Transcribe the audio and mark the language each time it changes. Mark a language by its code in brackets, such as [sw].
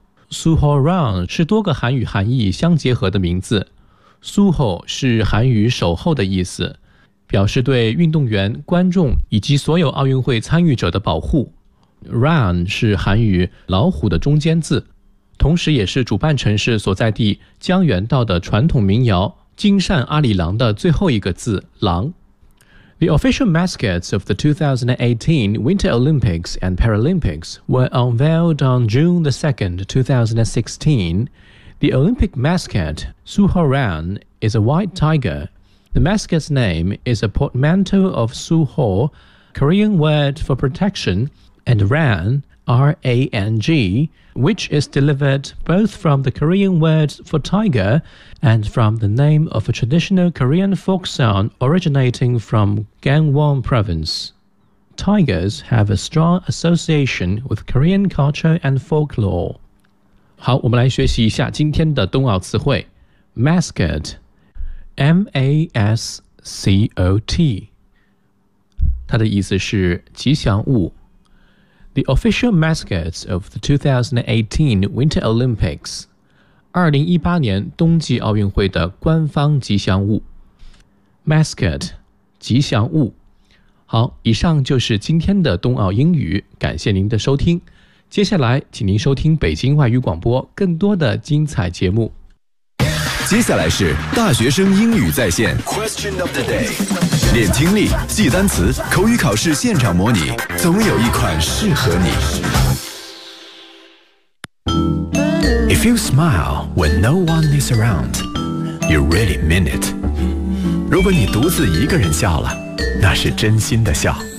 [zh] Suhaorang 是多个韩语含义相结合的名字， Suho 是韩语守候的意思，表示对运动员、观众以及所有奥运会参与者的保护。 Run 是韩语老虎的中间字，同时也是主办城市所在地江原道的传统民谣金善阿里郎的最后一个字郎。 [en] The official mascots of the 2018 Winter Olympics and Paralympics were unveiled on June the 2nd, 2016. The Olympic mascot Suhaorang is a white tiger. The mascot's name is a portmanteau of Suho, Korean word for protectionand Rang, R-A-N-G, which is delivered both from the Korean word for tiger and from the name of a traditional Korean folk song originating from Gangwon province. Tigers have a strong association with Korean culture and folklore. [zh] 好，我们来学习一下今天的冬奥词汇。 Mascot, M-A-S-C-O-T. 它的意思是吉祥物。 [en] The official mascots of the 2018 Winter Olympics. [zh] 2018年冬季奥运会的官方吉祥物。 Mascot, 吉祥物。好，以上就是今天的冬奥英语，感谢您的收听。接下来，请您收听北京外语广播更多的精彩节目。接下来是大学生英语在线 [en] Question of the day， [zh] 练听力，记单词，口语考试现场模拟，总有一款适合你。 [en] If you smile when no one is around, you really mean it. [zh] 如果你独自一个人笑了，那是真心的笑。